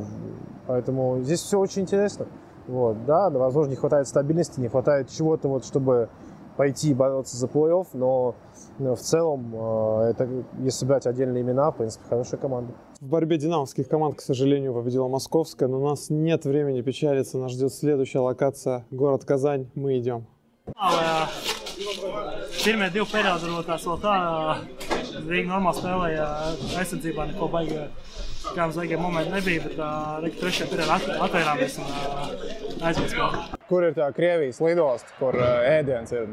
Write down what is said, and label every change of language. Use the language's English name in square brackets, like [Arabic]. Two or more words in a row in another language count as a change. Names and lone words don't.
[Russian] Поэтому здесь все очень интересно. Вот, да, возможно, не хватает стабильности, не хватает чего-то, вот, чтобы пойти бороться за плей-офф, но в целом, это, если брать отдельные имена, в принципе, хорошая команда. В борьбе динамовских команд, к сожалению, победила Московская, но у нас нет времени печалиться. Нас ждет следующая локация – город Казань. Мы идем. [Latvian] Pirmie 2 periodi varbūt vēl tā, Rīga normāli spēlēja aizsardzībā, neko baigi, kā mums vajagiem momenti nebija, bet Rīga 3. periodā atvairāmies un aizvien spēlē. Kur ir tā Krievijas lidosta, kur ēdiens ir?